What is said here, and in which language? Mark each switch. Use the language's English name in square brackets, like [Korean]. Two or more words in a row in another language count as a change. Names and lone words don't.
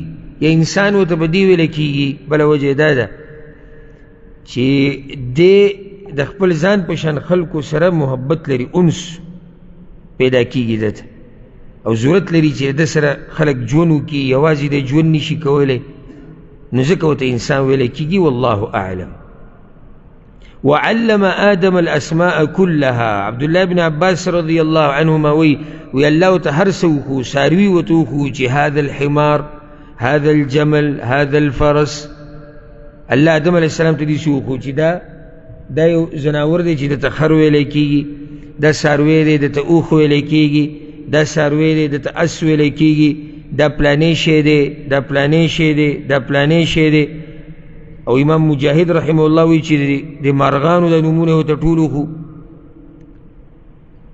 [Pashto] یا انسان ورته په دې ویل کېږي بله وجه دا ده چې دی د خپل ځان په شان خلکو سره محبت لري، انس پیدا کېږي ده ته، او ضرورت لري چې د سره خلک ژوند وکړي، یوازې د ژوند نشي کولی، نو ځکه ورته انسان ویل کېږي. [Arabic] والله اعلم. وعلم آدم الأسماء كلها. [Pashto] عبدالله بن عباس رضی الله عنهما وی الله ته هر څه وښو، څاروي ورته وښو چې [Arabic] هذا الحمار، هذا الجمل، هذا الفرس. [Pashto] الله آدم علیه السلام ته داسې وښو چې دا یو ځناور دی چې دته خر ویلی کېږي، دا څاروی دی دته اوښ ویلی کېږي، دا څاروی دی دته اس ویلی کېږي، دا پلانې شی دی، دا پلانې شی دی، دا پلانې شی دی. او امام مجاهد رحمه الله وی چې د مارغانو د نومونه ورته ټول وښو.